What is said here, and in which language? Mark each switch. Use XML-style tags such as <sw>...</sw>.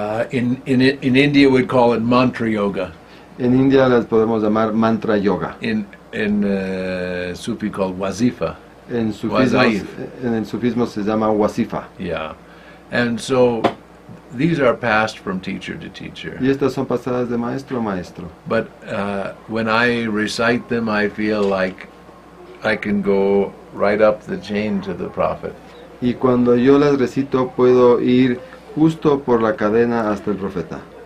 <en>In India we'd call it mantra yoga.</en> <es>En India las podemos llamar mantra yoga.</es> <en>In Sufi called wazifa.</en> <es>En</es> <en>Wazaif.</en> <es>el sufismo se llama wasifa.</es> <en>Yeah. And so these are passed from teacher to teacher.</en> <es>Y estas son pasadas de maestro a maestro.</es> <en>But when I recite them, I feel like I can go right up the chain to the Prophet.</en> <es>Y cuando yo las recito puedo ir justo por la cadena hasta el profeta.</es>